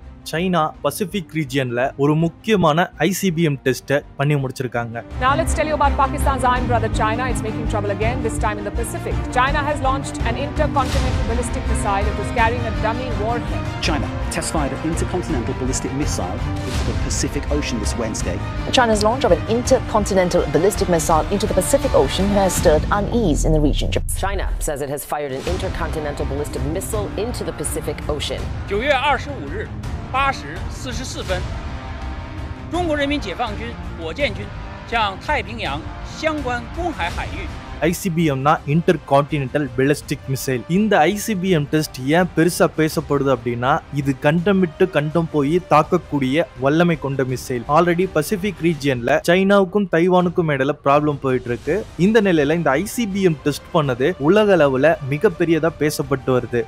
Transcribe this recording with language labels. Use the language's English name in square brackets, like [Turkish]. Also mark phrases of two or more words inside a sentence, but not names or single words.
[Tamil] சைனா [English] pacific region [Tamil] ஒரு முக்கியமான [English] ICBM test [Tamil] பண்ணி முடிச்சிருக்காங்க. [English] Now let's tell you about Pakistan's iron brother China. It's making trouble again, this time in the Pacific. China has launched an intercontinental ballistic missile. It was carrying a dummy warhead. China test-fired an intercontinental ballistic missile into the Pacific Ocean this Wednesday. China's launch of an intercontinental ballistic missile into the Pacific Ocean has stirred unease in the region. China says it has fired an intercontinental ballistic missile into the Pacific Ocean. [Chinese] 9 月25日8时44分，中国人民解放军火箭军向太平洋相关公海海域。 [Tamil] ICBMனா [English] inter continental ballistic missile. [Tamil] இந்த [English] ICBM test [Tamil] ஏன் பெருசா பேசப்படுது அப்படின்னா, இது கண்டம் விட்டு கண்டம் போய் தாக்கக்கூடிய வல்லமை கொண்ட மிசைல். ஆல்ரெடி [English] pacific region [Tamil] சைனாவுக்கும் தைவானுக்கும் இடையில ப்ராப்ளம் போயிட்டு இருக்கு. இந்த நிலையில இந்த [English] ICBM test [Tamil] பண்ணது உலக அளவுல மிகப்பெரியதா பேசப்பட்டு வருது.